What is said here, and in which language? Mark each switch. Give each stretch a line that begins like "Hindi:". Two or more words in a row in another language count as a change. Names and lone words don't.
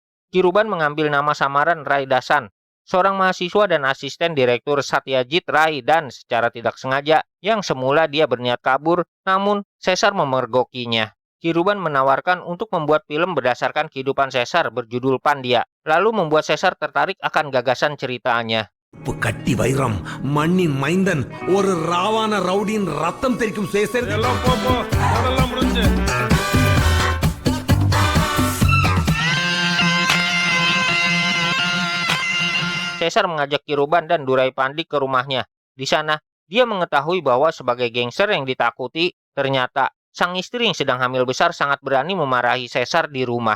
Indonesian: Kiruban mengambil nama samaran Rai Dasan, seorang mahasiswa dan asisten direktur Satyajit Ray, dan secara tidak sengaja, yang semula dia berniat kabur, namun Caesar memergokinya. Kiruban menawarkan untuk membuat film berdasarkan kehidupan Caesar berjudul Pandya, lalu membuat Caesar tertarik akan gagasan ceritanya.
Tamil: கட்டி வைரம் மண்ணின் மைந்தன் ஒரு ராவான ரவுடியின் ரத்தம் தெரிக்கும் சேசர்
Indonesian: Caesar mengajak Kiruban dan Durai Pandi ke rumahnya. Di sana, dia mengetahui bahwa sebagai gangster yang ditakuti, ternyata sang istri yang sedang hamil besar sangat berani memarahi Caesar di rumah.